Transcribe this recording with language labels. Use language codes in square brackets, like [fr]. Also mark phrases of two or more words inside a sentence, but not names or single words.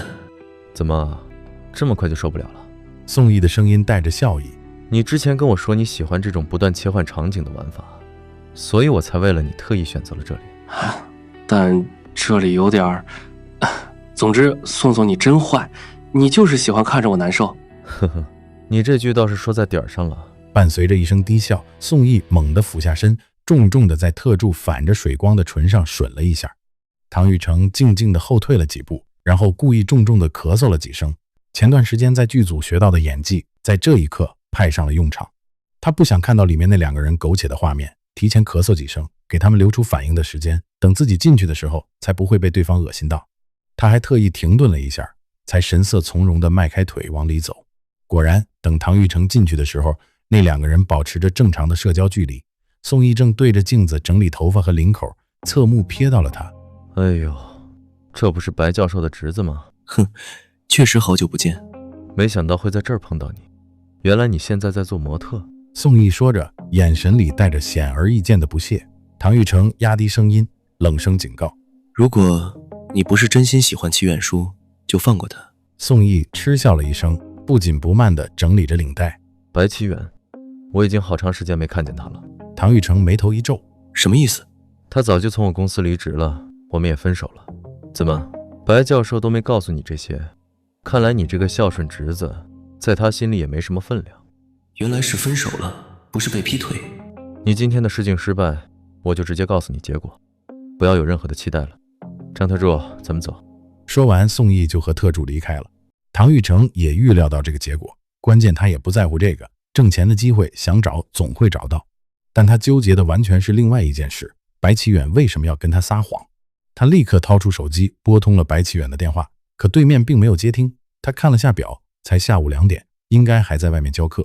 [zh] 怎麼這麼快就受不了了？宋毅的聲音帶着笑意。你之前跟我說你喜歡這種不斷切換場景的玩法，所以我才為了你特意選擇了這裡。但這裡有點……總之，宋總你真壞，你就是喜歡看着我難受。呵呵，你這句倒是說在點兒上了。伴隨着一聲低笑，宋毅猛地俯下身，重重地在特助反着水光的唇上吮了一下。唐玉成靜靜地後退了幾步，然後故意重重地咳嗽了幾聲。前段時間在劇組學到的演技，在這一刻派上了用場。他不想看到裡面那2個人苟且的畫面，提前咳嗽幾聲，給他們留出反應的時間，等自己進去的時候才不會被對方惡心到。他還特意停頓了一下，才神色從容地邁開腿往裡走。果然，等唐玉成進去的時候，那2個人保持着正常的社交距離。宋毅正對着鏡子整理頭髮和領口，側目瞥到了他。哎呦，這不是白教授的侄子嗎？哼，確實好久不見。沒想到會在這兒碰到你，原來你現在在做模特。宋毅說着，眼神裡帶着顯而易見的不屑。唐玉成壓低聲音，冷聲警告： 如果你不是真心喜歡齊遠書，就放過他。宋毅嗤笑了一聲，不緊不慢地整理着領帶。白齊遠，我已經好長時間沒看見他了。唐玉成眉頭一皺，什麼意思？他早就從我公司離職了，我們也分手了。怎麼，白教授都沒告訴你這些？看來你這個孝順侄子，在他心裡也沒什麼分量。原來是分手了，不是被劈腿。你今天的試鏡失敗，我就直接告訴你結果，不要有任何的期待了。張特助，咱們走。說完，宋毅就和特助離開了。唐玉成也預料到這個結果，關鍵他也不在乎這個，掙錢的機會想找總會找到。但他糾結的完全是另外一件事，白起遠為什麼要跟他撒謊？他立刻掏出手機撥通了白起遠的電話，可对面並沒有接聽。他看了下表，才下午2點，應該還在外面教課。